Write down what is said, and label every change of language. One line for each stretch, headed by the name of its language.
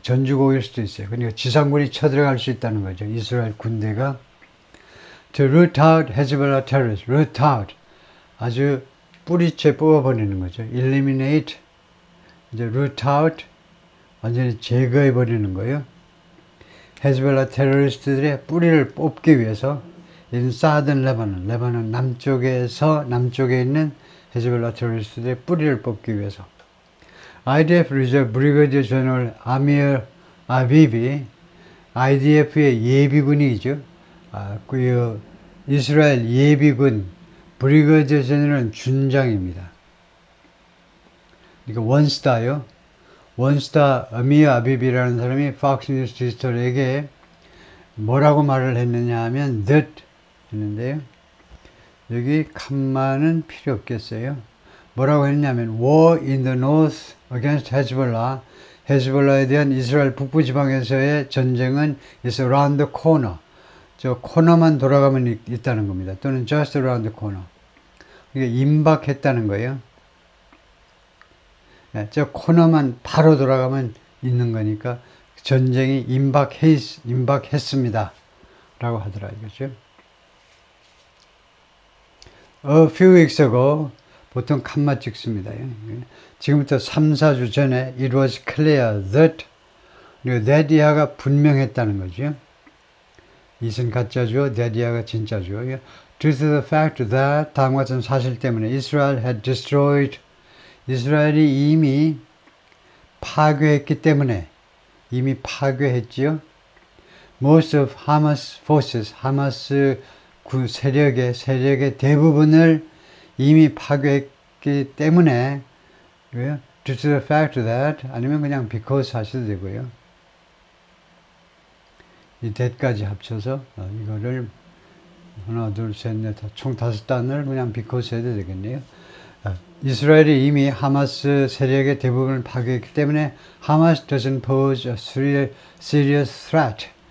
Korean: 전주곡일 수도 있어요. 그러니까 지상군이 쳐들어갈 수 있다는 거죠. 이스라엘 군대가
English: to root out Hezbollah terrorists. root out
Korean: 아주 뿌리채 뽑아버리는 거죠.
English: eliminate
Korean: 이제
English: root out
Korean: 완전히 제거해버리는 거예요. 헤즈볼라 테러리스트들의 뿌리를 뽑기 위해서
English: in southern Lebanon,
Korean: 레바논 남쪽에 있는 헤즈볼라 테러리스트들의 뿌리를 뽑기 위해서 IDF 리저브 브리거디어 제너럴 아미르 아비비, IDF의 예비군이죠. 그 이스라엘 예비군 브리거디어 제너럴 준장입니다. 그러니까 원스타요. 원스타 아미르 아비비라는 사람이 팍스 뉴스 디지털에게 뭐라고 말을 했느냐 하면
English: that
Korean: 했는데요. 여기 칸마는 필요 없겠어요. 뭐라고 했냐면
English: war in the north against Hezbollah,
Korean: 헤즈볼라에 대한 이스라엘 북부 지방에서의 전쟁은
English: is around the corner.
Korean: 저 코너만 돌아가면 있다는 겁니다. 또는
English: just around the corner.
Korean: 이게 임박했다는 거예요. 네, 저 코너만 바로 돌아가면 있는 거니까 전쟁이 임박했습니다. 라고 하더라 이거죠.
English: A few weeks ago,
Korean: 보통 칸마 찍습니다. 지금부터 3, 4주 전에
English: it was clear that,
Korean: 그리고 that 이하가 분명했다는 거죠. it은 가짜죠. that 이하가 진짜죠.
English: Due to the fact that,
Korean: 다음과 같은 사실 때문에
English: Israel had destroyed,
Korean: 이스라엘이 이미 파괴했기 때문에, 이미 파괴했지요.
English: Most of Hamas forces,
Korean: 하마스 세력의 대부분을 이미 파괴했기 때문에, 왜요?
English: Due to the fact that,
Korean: 아니면 그냥
English: because
Korean: 하셔도 되고요. 이 that까지 합쳐서 이거를 하나, 둘, 셋, 넷, 총 5단을 그냥
English: because
Korean: 해도 되겠네요. 이스라엘이 이미 하마스 세력의 대부분을 파괴했기 때문에
English: Hamas doesn't pose a serious threat.